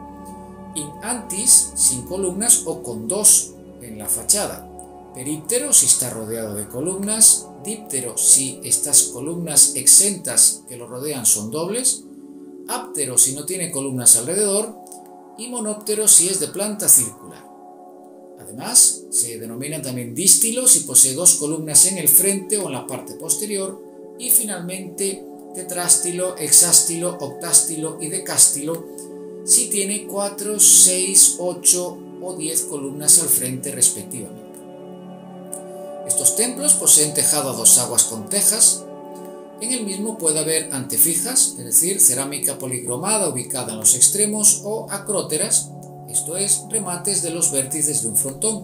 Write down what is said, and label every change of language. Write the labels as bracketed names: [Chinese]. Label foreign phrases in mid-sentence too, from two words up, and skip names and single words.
[Spanish] In antis, sin columnas o con dos en la fachada, períptero si está rodeado de columnas, díptero si estas columnas exentas que lo rodean son dobles, áptero si no tiene columnas alrededor y monóptero si es de planta circular. Además, se denominan también dístilo si posee dos columnas en el frente o en la parte posterior y finalmente tetrástilo, hexástilo, octástilo y decástilo si tiene 4, 6, 8 o 10 columnas al frente respectivamente. Estos templos poseen tejado a dos aguas con tejas. En el mismo puede haber antefijas, es decir, cerámica policromada ubicada en los extremos, o acróteras, esto es, remates de los vértices de un frontón.